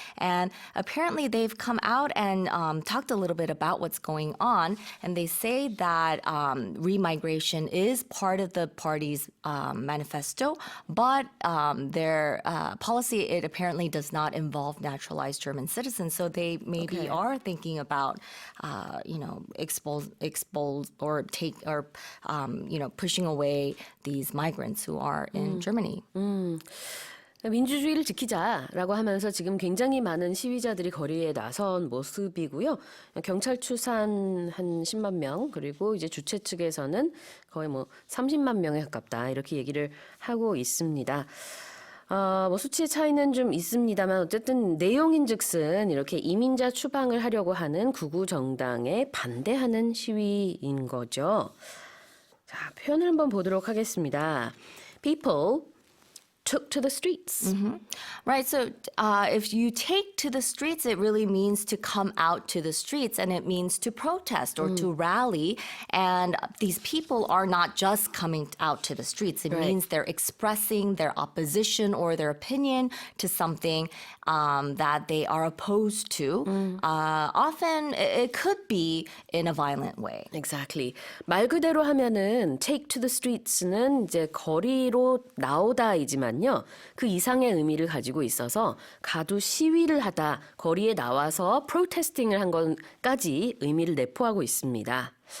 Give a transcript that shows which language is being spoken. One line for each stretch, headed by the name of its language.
English: And apparently they've come out and talked a little bit about what's going on, and they say that remigration is part of the party's manifesto, but their policy, it apparently does not involve naturalized German citizens. So they maybe are thinking about, expose or take or, pushing away these migrants who are in Germany.
Korean: 민주주의를 지키자라고 하면서 지금 굉장히 많은 시위자들이 거리에 나선 모습이고요. 경찰 추산 한 10만 명, 그리고 이제 주최 측에서는 거의 30만 명에 가깝다 이렇게 얘기를 하고 있습니다. 수치의 차이는 좀 있습니다만 어쨌든 내용인즉슨 이렇게 이민자 추방을 하려고 하는 극우 정당에 반대하는 시위인 거죠. 자, 표현을 한번 보도록 하겠습니다.
English: People took to the streets. Right. So if you take to the streets, it really means to come out to the streets, and it means to protest or to rally. And these people are not just coming out to the streets. It means they're expressing their opposition or their opinion to something that they are opposed to. Often it could be in a violent way. Exactly.
Korean: 말 그대로 하면은 take to the streets는 이제 거리로 나오다이지만요. 그 이상의 의미를 가지고 있어서 가두 시위를 하다, 거리에 나와서 프로테스팅을 한 것까지 의미를 내포하고 있습니다.